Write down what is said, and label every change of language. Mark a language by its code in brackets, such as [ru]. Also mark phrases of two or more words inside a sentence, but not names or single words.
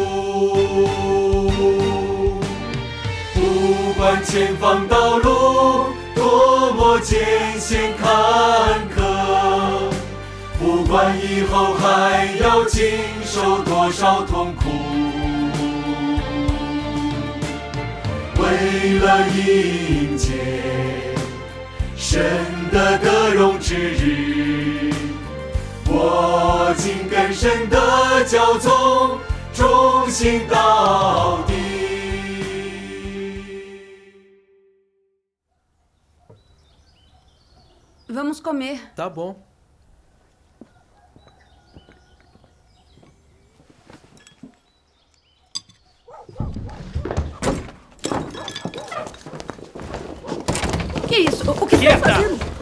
[zh] 不管前方道路多么艰险坎坷，不管以后还要经受多少痛苦，为了迎接神的得荣之日，我紧跟神的教宗，忠心到底。 [pt] Vamos comer. Tá bom. Que isso? O que está fazendo?